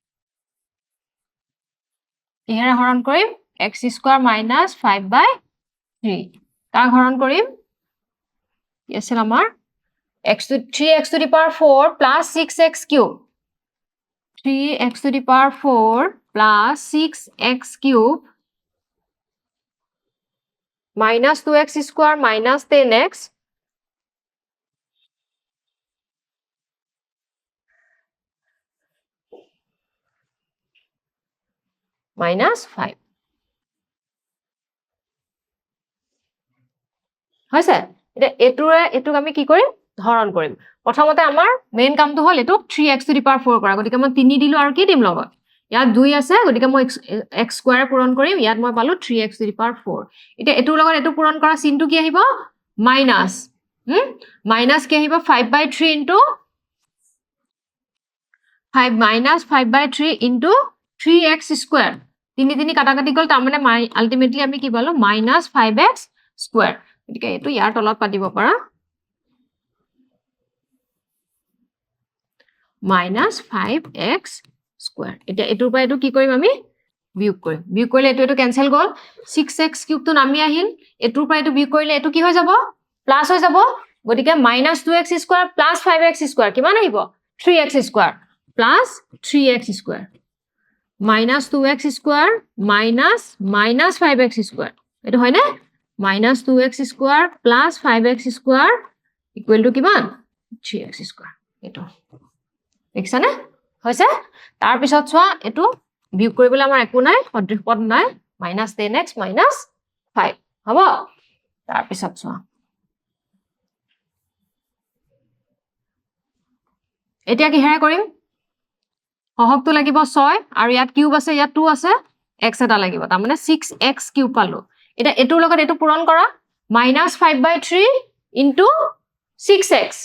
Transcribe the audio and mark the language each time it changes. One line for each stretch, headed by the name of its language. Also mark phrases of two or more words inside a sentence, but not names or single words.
Assamese: ইহেৰে হৰণ কৰিম
English: x square minus 5/3 3
Assamese: কাক হৰণ কৰিম কি আছিল আমাৰ
English: x to the power 4 plus 6x cube 3x to the power 4 plus 6x cube minus 2x square minus 10x minus 5
Assamese: হৈছে এতিয়া এটুক আমি কি কৰিম হৰণ কৰিম প্ৰথমতে আমাৰ মেইন কামটো হ'ল এটুক
English: 3x to the power 4
Assamese: কৰা গতিকে মই 3 দিলো আৰু কি দিম লগত ইয়াত 2 আছে গতিকে মই x স্কয়াৰ পূৰণ কৰিম ইয়াত মই পালো
English: 3x to the power 4
Assamese: এতিয়া এটুৰ লগত এটু পূৰণ কৰা চিনটো কি আহিব মাইনাস মাইনাস কি আহিব 5/3 into
English: 5 minus 5/3 into 3x square
Assamese: 3 কাটাকাটি গল তাৰ মানে আলটিমেটলি আমি কি পালো
English: minus 5x square
Assamese: গতিকে এটো ইয়াৰ তলত পাতিব পাৰা
English: minus 5x square
Assamese: এতিয়া এটোৰ পৰা এটো কি কৰিম আমি বিয়োগ কৰিলে এটো ক্যান্সেল গল 6x কিউব টো নামি আহিল এটোৰ পৰা এটো বিয়োগ কৰিলে এটো কি হৈ যাব প্লাস হৈ যাব গতিকে
English: minus 2x square plus 5x square
Assamese: কিমান আহিব
English: 3x square plus 3x square minus 2x square minus 5x square
Assamese: এটো হয় না
English: minus 2x square plus 5x square equal to
Assamese: কিমান 3x square এটো দেখিছা না হৈছে তাৰ পিছত চোৱা এটো বিয়োগ কৰিবলৈ আমাৰ একো নাই সদৃশ পদ নাই
English: minus 10x minus 5
Assamese: হ'ব তাৰ পিছত চোৱা এতিয়া কি হেৰে কৰিম সহগটো লাগিব 6 আৰু ইয়াত কিউব আছে ইয়াত 2 আছে x এটা লাগিব তাৰ মানে 6x কিউব পালো এটা এটোৰ লগত এটো পূৰণ কৰা
English: -5/3 into 6x